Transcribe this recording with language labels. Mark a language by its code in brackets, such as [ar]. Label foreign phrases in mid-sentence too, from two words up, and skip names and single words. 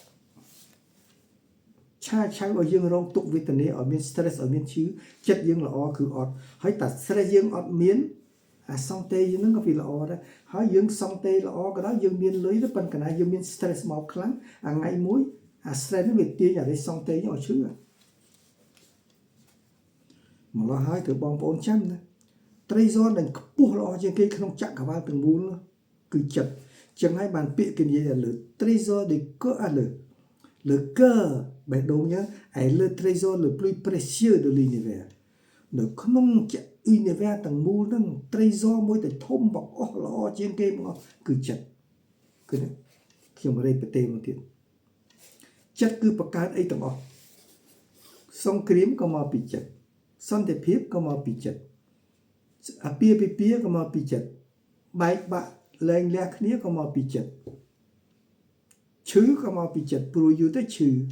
[km] ឆាឲ្យយើងរងទុក្ខវេទនាឲ្យមាន stress ឲ្យមានឈឺចិត្តយើងល្អគឺអត់ហើយតែ stress យើងអត់មានអាសង្តេយើងហ្នឹងក៏វាល្អដែរហើយយើងសង្តេល្អក៏ដោយយើងមានលុយទៅប៉ុន្តែយើងមាន stress មកខ្លាំងអាថ្ងៃមួយអា stress នេះវាទាញអានេះសង្តេយើងឲ្យឈឺ មកឡោះហើយគឺបងប្អូនចាំណាត្រីសដែលខ្ពស់ល្អជាងគេក្នុងចក្រវាឡទាំងមូលគឺចិត្តចឹងហើយបានពាក្យគេនិយាយថាលើ trésor [fr] de cœur à le cœur [km] បេះដូងយើងឯលើ [fr] trésor le plus précieux de l'univers [km] នៅក្នុងunivers ទាំងមូ លហ្នឹង trésor មួយដែលធំបងអស់ល្អជាងគេបងអស់គឺចិត្តគឺខ្ញុំរេបទេមកទៀតចិត្តគឺបង្កើតអីទាំងអស់សង្គ្រាមក៏មកពីចិត្តសន្តិភាពក៏មកពីចិត្តអាពាហ៍ពិពាហ៍ក៏មកពីចិត្តបែកបាក់លែងលះគ្នាក៏មកពីចិត្តឈឺក៏មកពីចិត្តព្រោះយូរទៅឈឺ